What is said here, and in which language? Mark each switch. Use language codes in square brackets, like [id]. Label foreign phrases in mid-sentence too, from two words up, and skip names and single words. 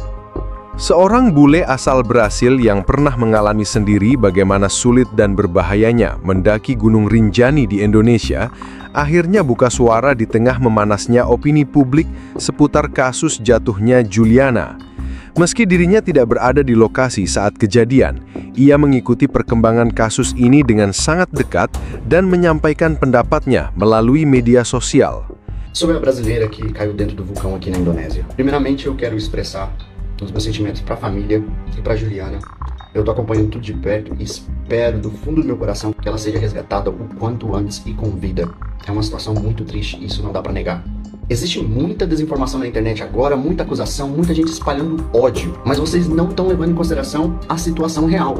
[id] Seorang bule asal Brasil yang pernah mengalami sendiri bagaimana sulit dan berbahayanya mendaki Gunung Rinjani di Indonesia, akhirnya buka suara di tengah memanasnya opini publik seputar kasus jatuhnya Juliana. Meski dirinya tidak berada di lokasi saat kejadian, ia mengikuti perkembangan kasus ini dengan sangat dekat dan menyampaikan pendapatnya melalui media sosial. [pt] Sobre a brasileira que caiu dentro do vulcão aqui na Indonésia. Primeiramente, eu quero expressar os meus sentimentos para a família e para Juliana. Eu tô acompanhando tudo de perto e espero do fundo do meu coração que ela seja resgatada o quanto antes e com vida. É uma situação muito triste, isso não dá para negar. Existe muita desinformação na internet agora, muita acusação, muita gente espalhando ódio, mas vocês não estão levando em consideração a situação real.